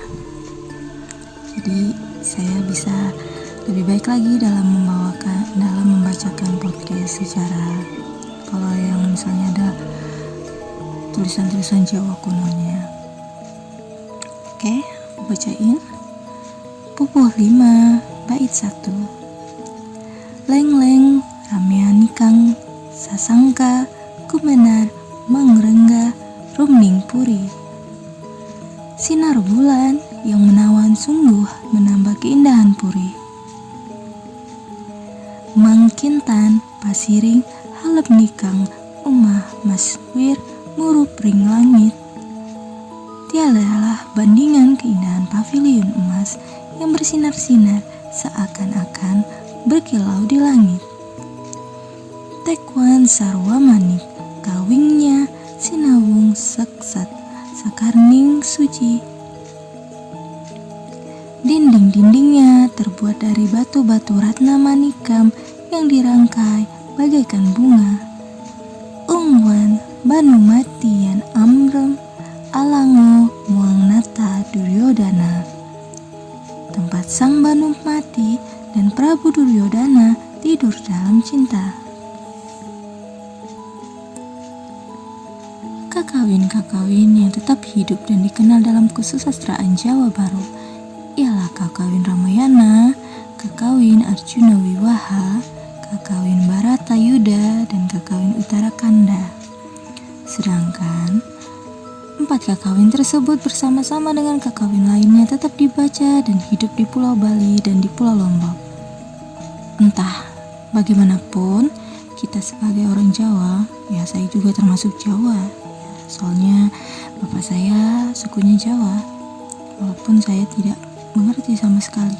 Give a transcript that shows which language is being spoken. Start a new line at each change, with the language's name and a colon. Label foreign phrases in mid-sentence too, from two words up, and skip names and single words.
Indonesian: Jadi saya bisa lebih baik lagi dalam membacakan podcast secara, kalau yang misalnya ada tulisan-tulisan Jawa kunonya. Oke, aku bacain. Pupuh 5 bait 1.
Kawi: Leng-leng rameanikang sasangka kumenar mangrengga rumning puri.
Indonesian: Sinar bulan yang menawan sungguh menambah keindahan puri.
Kawi: Mangkintan pasiring halep nikang umah maswir murup ring langit.
Indonesian: Tiadalah bandingan keindahan pavilion emas yang bersinar-sinar seakan-akan berkilau di langit.
Kawi: Tekwan sarwa manik kawingnya sinawung seksat sakarning suci.
Indonesian: Dinding-dindingnya terbuat dari batu-batu ratna manikam yang dirangkai bagaikan bunga.
Kawi: Ungwan banu matian amrem alango muang nata Duryodana.
Indonesian: Tempat sang Banu mati dan Prabu Duryodana tidur dalam cinta. Kakawin-kakawin yang tetap hidup dan dikenal dalam kesusastraan Jawa Baru ialah kakawin Ramayana, kakawin Arjuna Wiwaha, kakawin Baratayuda, dan kakawin Uttarakanda. Sedangkan 4 kakawin tersebut bersama-sama dengan kakawin lainnya tetap dibaca dan hidup di Pulau Bali dan di Pulau Lombok. Entah bagaimanapun, kita sebagai orang Jawa, ya saya juga termasuk Jawa, soalnya bapak saya sukunya Jawa, walaupun saya tidak mengerti sama sekali.